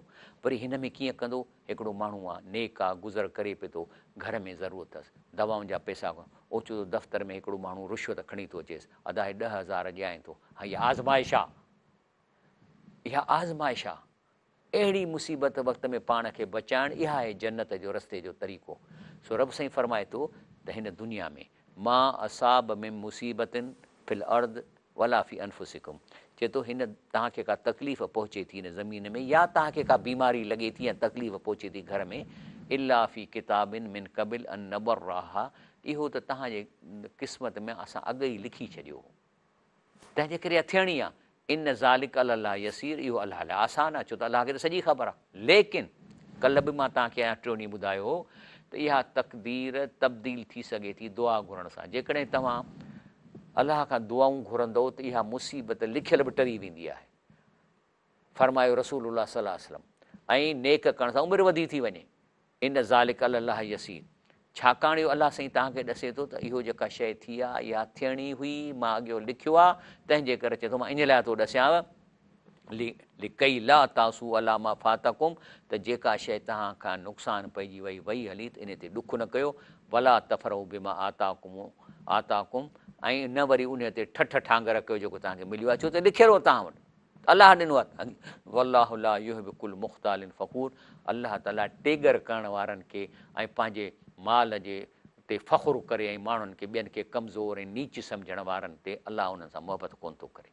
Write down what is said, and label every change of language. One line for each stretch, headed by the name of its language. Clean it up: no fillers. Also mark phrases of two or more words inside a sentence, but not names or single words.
Sindhi: वरी हिन में कीअं कंदो, हिकिड़ो माण्हू आहे नेक आहे, गुज़र करे पिए थो, घर में ज़रूरत अथसि, दवाउनि जा पैसा ओचितो दफ़्तर में हिकिड़ो माण्हू रिश्वत खणी थो अचेसि, अदाए 10,000 ॾियां थो। हा, इहा आज़माइश आहे, इहा आज़माइश आहे। अहिड़ी मुसीबत वक़्त में पाण खे बचाइणु, इहा आहे जन्नत जो रस्ते जो तरीक़ो। सो रब साईं फरमाए थो त हिन दुनिया में
Arabic: ما أصاب في مصيبة في الأرض ولا في أنفسكم,
Sindhi: चए थो हिन तव्हांखे का तकलीफ़ पहुचे थी हिन ज़मीन में, या तव्हांखे का बीमारी लॻे थी या तकलीफ़ पहुचे थी घर में,
Arabic: إلا في كتاب من قبل أن نبرأها,
Sindhi: इहो त तव्हांजे क़िस्मत में असां अॻु ई लिखी छॾियो हो, तंहिंजे करे थियणी आहे।
Arabic: إن ذلك الله يسير,
Sindhi: इहो अलाह लाइ आसान आहे, छो त अलाह खे त सॼी ख़बर आहे। लेकिन कल्ह बि मां तव्हांखे टियों ॾींहुं ॿुधायो हो त इहा तक़दीर तब्दील थी सघे थी दुआ घुरण सां। जेकॾहिं तव्हां अलाह खां दुआऊं घुरंदो त इहा मुसीबत लिखियल बि टरी वेंदी आहे, फरमायो
Arabic: رسول الله صلى الله عليه وسلم.
Sindhi: ऐं नेक करण सां उमिरि वधी थी वञे।
Arabic: إن ذلك الله يسير,
Sindhi: छाकाणि इहो अलाह साईं तव्हांखे ॾसे थो त इहो जेका शइ थी आहे इहा थियणी हुई, मां अॻियो लिखियो आहे, तंहिंजे करे चए थो मां इन लाइ थो ॾसियांव
Arabic: لكي لا تأسوا على ما فاتكم,
Sindhi: त जेका शइ तव्हां खां नुक़सानु पइजी वई हली त इन ते ॾुख न कयो।
Arabic: ولا تفرحوا بما آتاكم,
Sindhi: ऐं न वरी उन ते ठठ ठांगर कयो जेको तव्हांखे मिलियो आहे, छो त लिखियलु हो तव्हां वटि, अलाह ॾिनो आहे।
Arabic: والله لا يحب كل مختال فخور,
Sindhi: अलाह ताला टेगर करण वारनि खे ऐं पंहिंजे माल जे ते फ़ख़ुरु करे ऐं माण्हुनि खे ॿियनि खे कमज़ोर ऐं नीच सम्झण वारनि ते अलाह उन्हनि सां मुहबत कोन थो करे।